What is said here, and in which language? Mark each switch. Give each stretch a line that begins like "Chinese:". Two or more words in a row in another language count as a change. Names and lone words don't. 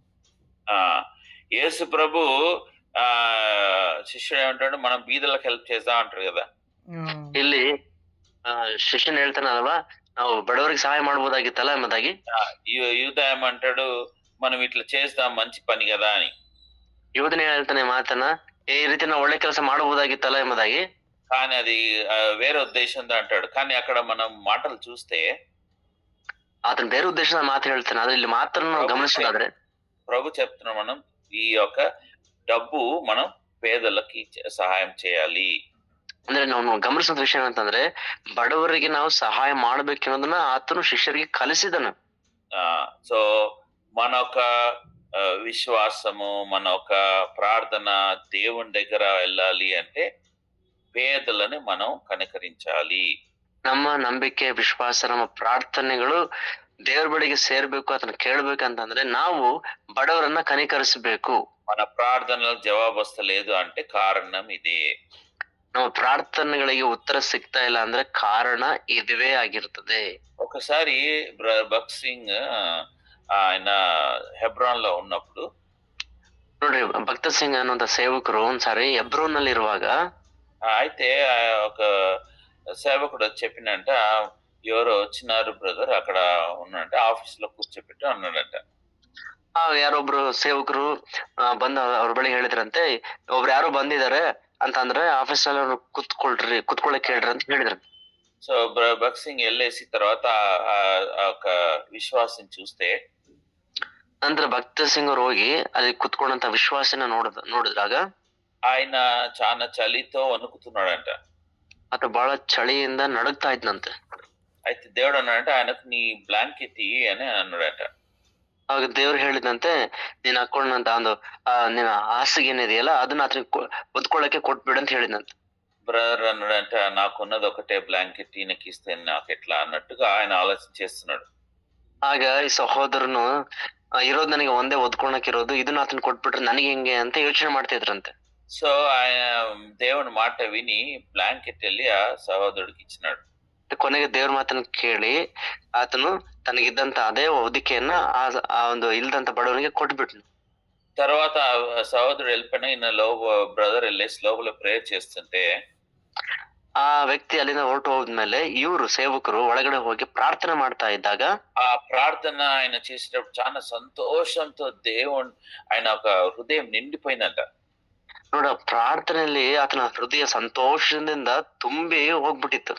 Telugu: యేసు ప్రభు శిష్యుడు ఏమంటాడు, మనం బీదలకు హెల్ప్ చేద్దాం అంటారు కదా.
Kannada: ಇಲ್ಲಿ ಶಿಷ್ಯನ್ ಹೇಳ್ತಾನಲ್ವಾ, ನಾವು ಬಡವರಿಗೆ ಸಹಾಯ ಮಾಡಬಹುದಾಗಿತ್ತಲ್ಲ ಎಂಬುದಾಗಿ.
Telugu: యూద ఏమంటాడు, మనం ఇట్లా చేద్దాం మంచి పని కదా అని.
Kannada: ಯೂದನೇ ಹೇಳ್ತಾನೆ ಮಾತನ್ನ, ಈ ರೀತಿ ನಾವು ಒಳ್ಳೆ ಕೆಲಸ ಮಾಡಬಹುದಾಗಿತ್ತಲ್ಲ ಎಂಬುದಾಗಿ.
Telugu: కానీ అది వేరే ఉద్దేశంతో అంటాడు. కానీ అక్కడ మనం మాటలు చూస్తే
Kannada: అతను ಬೇರೆ ಉದ್ದೇಶದ ಮಾತು ಹೇಳ್ತಾನೆ, ಆದ್ರೆ ಇಲ್ಲಿ ಮಾತನ್ನು ನಾವು ಗಮನಿಸೋದಾದ್ರೆ
Telugu: ప్రభు చెప్తున్నాం, మనం ఈ యొక్క డబ్బు మనం పేదలకి సహాయం చేయాలి.
Kannada: ಅಂದ್ರೆ ನಾವು ಗಮನಿಸೋ ವಿಷಯ ಏನಂತಂದ್ರೆ ಬಡವರಿಗೆ ನಾವು ಸಹಾಯ ಮಾಡ್ಬೇಕನ್ನೋದನ್ನ ಆತನು ಶಿಷ್ಯರಿಗೆ ಕಲಿಸಿದನು.
Telugu: సో మన ఒక విశ్వాసము, మన ఒక ప్రార్థన దేవుని దగ్గర వెళ్ళాలి అంటే పేదలని మనం కనికరించాలి.
Kannada: ನಮ್ಮ ನಂಬಿಕೆ, ವಿಶ್ವಾಸ, ನಮ್ಮ ಪ್ರಾರ್ಥನೆಗಳು ದೇವ್ರ ಬಳಿಗೆ ಸೇರ್ಬೇಕು, ಅದನ್ನ ಕೇಳ್ಬೇಕಂತಂದ್ರೆ ನಾವು ಬಡವರನ್ನ ಕನಿಕರಿಸಬೇಕು.
Telugu: మన ప్రార్థనలకు జవాబు వస్తలేదు అంటే కారణం ఇదే.
Kannada: ನಮ್ಮ ಪ್ರಾರ್ಥನೆಗಳಿಗೆ ಉತ್ತರ ಸಿಗ್ತಾ ಇಲ್ಲ ಅಂದ್ರೆ ಕಾರಣ ಇದುವೇ ಆಗಿರ್ತದೆ.
Telugu: ఒకసారి భగత్ సింగ్ ఆయన ಹೆಬ್ರಾನ್ లో ఉన్నప్పుడు,
Kannada: ನೋಡ್ರಿ, ಭಕ್ತ ಸಿಂಗ್ ಅನ್ನುವಂತ ಸೇವಕರು ಒಂದ್ಸಾರಿ ಹೆಬ್ರೋನ್ ನಲ್ಲಿ ಇರುವಾಗ
Telugu: అయితే ఒక సేవకుడు చెప్పినంట, ఎవరో వచ్చినారు బ్రదర్, అక్కడ ఉన్నంట ఆఫీస్ లో కూర్చోపెట్టి అన్నాడంట.
Kannada: ಯಾರೊಬ್ರು ಸೇವಕರು ಬಂದ ಅವ್ರ ಬಳಿ ಹೇಳಿದ್ರಂತೆ, ಒಬ್ರು ಯಾರೋ ಬಂದಿದ್ದಾರೆ ಅಂತ ಅಂದ್ರೆ ಆಫೀಸ್ ನಲ್ಲಿ ಅವ್ರು ಕುತ್ಕೊಳ್ಳಕ್ ಹೇಳ್ರಿ ಅಂತ ಹೇಳಿದ್ರು.
Telugu: సో భగత్ సింగ్ వెళ్ళేసి తర్వాత ఒక విశ్వాసం చూస్తే,
Kannada: ನಂತರ ಭಕ್ತ ಸಿಂಗ್ ಅವ್ರು ಹೋಗಿ ಅಲ್ಲಿ ಕುತ್ಕೊಂಡಂತ ವಿಶ್ವಾಸನ ನೋಡಿದ್ರಾಗ
Telugu: ఆయన చాలా చలితో వణుకుతున్నాడంట.
Kannada: ಆತ ಬಹಳ ಚಳಿಯಿಂದ ನಡುಗ್ತಾ ಇದ್ನಂತೆ.
Telugu: అయితే దేవుడు అన్నాడంటే ఆయనకు నీ బ్లాంకెట్ ఇయ్యి అని అన్నాడంట.
Kannada: ಆಗ ದೇವ್ರು ಹೇಳಿದಂತೆ, ನೀನ್ ಹಾಕೊಂಡಂತ ಒಂದು ನಿನ್ನ ಹಾಸಿಗೆ ಏನಿದೆಯಲ್ಲ ಅದನ್ನ ಆತನಿಗೆ ಹೊದ್ಕೊಳ್ಳಕ್ಕೆ ಕೊಟ್ಬಿಡು ಅಂತ ಹೇಳಿದಂತೆ.
Telugu: బ్రదర్ అన్నాడంట, నాకున్నది ఒకటే బ్లాంకెట్, ఈయనకి ఇస్తే నాకు ఎట్లా అన్నట్టుగా ఆయన ఆలోచన చేస్తున్నాడు.
Kannada: ಆಗ ಈ ಸಹೋದರನು ಇರೋದು ನನಗೆ ಒಂದೇ ಹೊದ್ಕೊಳಕ್ ಇರೋದು, ಇದನ್ನ ಆತನ ಕೊಟ್ಬಿಟ್ರೆ ನನಗೆ ಹೆಂಗೆ ಅಂತ ಯೋಚನೆ ಮಾಡ್ತಾ ಇದ್ರಂತೆ.
Telugu: సో ఆయన దేవుని మాట విని బ్లాంకెట్ వెళ్ళి ఆ సహోదరుడికి ఇచ్చినాడు.
Kannada: ಕೊನೆಗೆ ದೇವ್ರ ಮಾತನ್ನ ಕೇಳಿ ಆತನು ತನಗಿದ್ದಂತ ಅದೇ ಹೊದಿಕೆಯನ್ನ ಆ ಒಂದು ಇಲ್ದಂತ ಬಡವನಿಗೆ ಕೊಟ್ಬಿಟ್ನು.
Telugu: తర్వాత సహోదరుడు వెళ్ళిపోయినా ఈయన బ్రదర్ వెళ్ళేసి లోపల ప్రేయర్ చేస్తుంటే
Kannada: ಆ ವ್ಯಕ್ತಿ ಅಲ್ಲಿಂದ ಹೊರಟು ಹೋದ್ಮೇಲೆ ಇವರು ಸೇವಕರು ಒಳಗಡೆ ಹೋಗಿ ಪ್ರಾರ್ಥನೆ ಮಾಡ್ತಾ ಇದ್ದಾಗ
Telugu: ఆ ప్రార్థన ఆయన చేసేటప్పుడు చాలా సంతోషంతో ఆయన ఒక హృదయం నిండిపోయిందంట.
Kannada: ನೋಡ, ಪ್ರಾರ್ಥನೆಯಲ್ಲಿ ಆತನ ಹೃದಯ ಸಂತೋಷದಿಂದ ತುಂಬಿ ಹೋಗ್ಬಿಟ್ಟಿತ್ತು.